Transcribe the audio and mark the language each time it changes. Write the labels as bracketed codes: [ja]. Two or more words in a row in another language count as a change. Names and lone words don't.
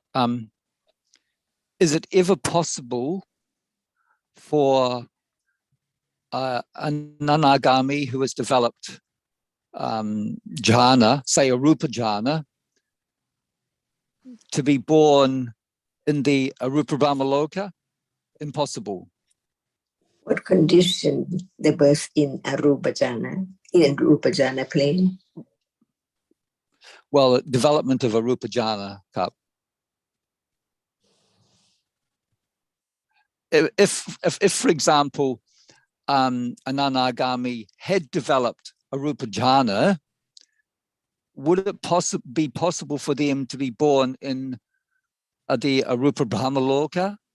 [en] Is it ever possible for an anagami who has developed jhana, say a [pi] rupa jhana, [en] to be born in the [pi] Rupa Brahma Loka? [en] Impossible. What condition the birth in [pi] Arupa jhana, [en] in [pi] Rupa jhana [en] plane? Well, development of a [pi] Rupa jhana, [en] Cup. If for example, an anagami had developed a [pi] Rupa jhana, [en] would it be possible for them to be born in the [pi] Rupa Brahma Loka?